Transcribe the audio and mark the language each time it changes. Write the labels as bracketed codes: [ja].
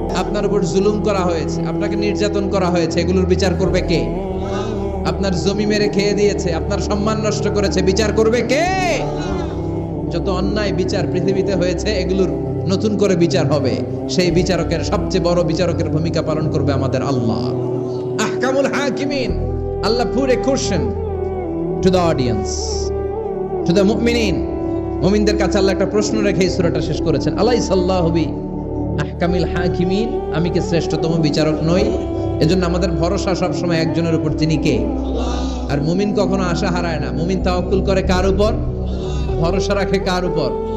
[bn] আপনার উপর জুলুম করা হয়েছে, আপনাকে নির্যাতন করা হয়েছে, এগুলোর বিচার করবে কে? আপনার জমি মেরে খেয়ে দিয়েছে, আপনার সম্মান নষ্ট করেছে, বিচার করবে কে? যত অন্যায় বিচার পৃথিবীতে হয়েছে, এগুলোর নতুন করে বিচার হবে। সেই বিচারকের, সবচেয়ে বড় বিচারকের ভূমিকা পালন করবে আমাদের আল্লাহ। [ar] আহকামুল হাকিমিন। [en] Allah put a question to the audience, to the মুমিনিন। [bn] মুমিনদের কাছে আল্লাহ একটা প্রশ্ন রেখে এই সূরাটা শেষ করেছেন। [ar] আলাইসাল্লাহু বি আহকামিল হাকিমিন, [bn] আমি কি শ্রেষ্ঠতম বিচারক নই? এজন্য আমাদের ভরসা সব সময় একজনের উপর, তিনি কে? আর মুমিন কখনো আশা হারায় না। মুমিন তাওয়াক্কুল করে কার উপর? ভরসা রাখে কার উপর?